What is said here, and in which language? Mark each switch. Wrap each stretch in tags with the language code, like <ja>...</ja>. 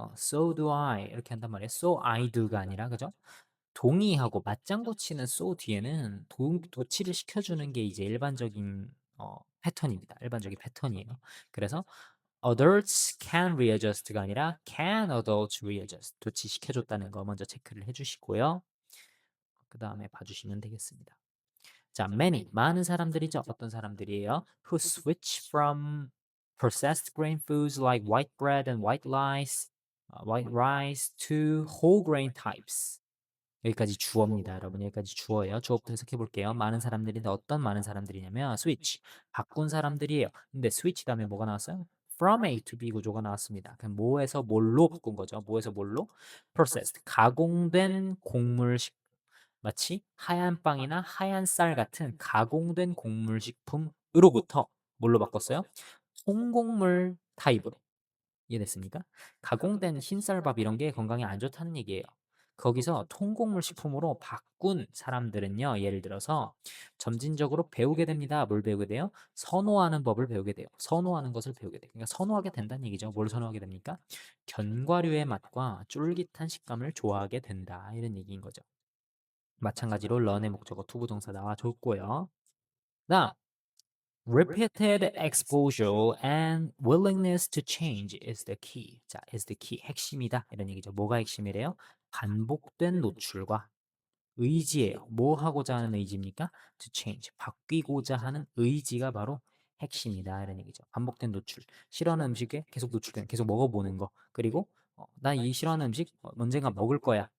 <en>so do I</en> <ko>이렇게 한단 말이에요.</ko> <en>so I do</en> <ko>가 아니라 그죠? 동의하고 맞장구 치는 so 뒤에는 도치를 시켜주는 게 이제 일반적인 패턴입니다. 일반적인 패턴이에요. 그래서</ko> <en>adults can readjust</en> <ko>가 아니라</ko> <en>can adults readjust</en> <ko>도치 시켜줬다는 거 먼저 체크를 해주시고요. 그 다음에 봐주시면 되겠습니다. 자, many 많은 사람들이죠. 어떤 사람들이에요?</ko> <en>Who switch from processed grain foods like white bread and white rice to whole grain types.</en> <ko>여기까지 주어입니다, 여러분. 여기까지 주어예요. 주어부터 해석해 볼게요. 많은 사람들인데 어떤 많은 사람들이냐면 switch 바꾼 사람들이에요. 근데 switch 다음에 뭐가 나왔어요?</ko> <en>From A to B</en> <ko>구조가 나왔습니다. 그럼 뭐에서 뭘로 바꾼 거죠? 뭐에서 뭘로? Processed 가공된 곡물식 마치 하얀 빵이나 하얀 쌀 같은 가공된 곡물 식품으로부터 뭘로 바꿨어요? 통곡물 타입으로. 이해됐습니까? 가공된 흰쌀밥 이런 게 건강에 안 좋다는 얘기예요. 거기서 통곡물 식품으로 바꾼 사람들은요, 예를 들어서 점진적으로 배우게 됩니다. 뭘 배우게 돼요? 선호하는 법을 배우게 돼요. 선호하는 것을 배우게 돼요. 그러니까 선호하게 된다는 얘기죠. 뭘 선호하게 됩니까? 견과류의 맛과 쫄깃한 식감을 좋아하게 된다. 이런 얘기인 거죠. 마찬가지로 learn의 목적어 투부정사 나와줬고요. 다음</ko> <en>repeated exposure and willingness to change is the key.</en> <ko>자,</ko> <en>is the key.</en> <ko>핵심이다. 이런 얘기죠. 뭐가 핵심이래요? 반복된 노출과 의지예요. 뭐 하고자 하는 의지입니까?</ko> <en>To change.</en> <ko>바뀌고자 하는 의지가 바로 핵심이다. 이런 얘기죠. 반복된 노출. 싫어하는 음식에 계속 노출되는, 계속 먹어보는 거. 그리고 난 이 싫어하는 음식 언젠가 먹을 거야.</ko>